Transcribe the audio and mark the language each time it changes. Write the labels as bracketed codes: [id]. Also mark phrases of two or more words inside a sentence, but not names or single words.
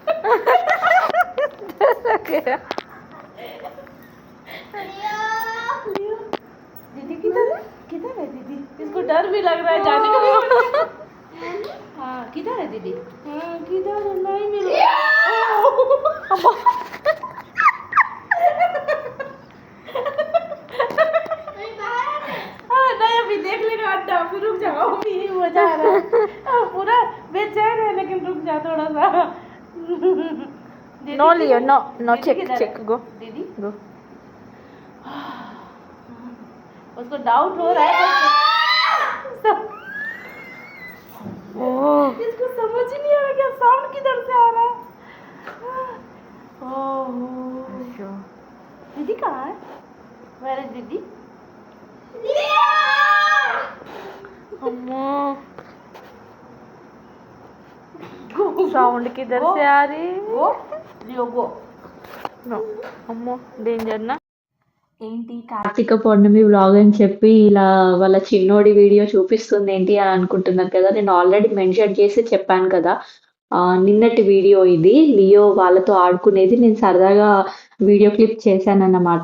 [hi] दीदी किधर है दीदी इसको डर भी लग रहा है जाने का भी हाँ किधर है दीदी हाँ किधर है नहीं मिल हाँ नहीं अभी देख लेगा अड्डा फिर रुक जाओ अभी मजा आ रहा है पूरा बेचैन है लेकिन रुक जा थोड़ा सा [en] no Leo no no [hi] दीदी చెక్ किधर చెక్ है? గో दीदी గో उसको डाउट हो रहा है ఓ इसको समझ ही नहीं आ रहा क्या साउंड किधर से आ रहा है ओह दीदी कहाँ है [en] where is [hi] दीदी అమ్మో साउंड किधर से आ रही [en] go Leo go [te] నో అమ్మో డేంజర్ నా ఏంటి కార్తీక పౌర్ణమి వ్లాగ్ అని చెప్పి ఇలా వాళ్ళ చిన్నోడి వీడియో చూపిస్తుంది ఏంటి అని అనుకుంటున్నారు కదా. నేను ఆల్రెడీ మెన్షన్ చేసి చెప్పాను కదా. నిన్నటి వీడియో ఇది లియో వాళ్ళతో ఆడుకునేది నేను సరదాగా వీడియో క్లిప్ చేశానన్నమాట.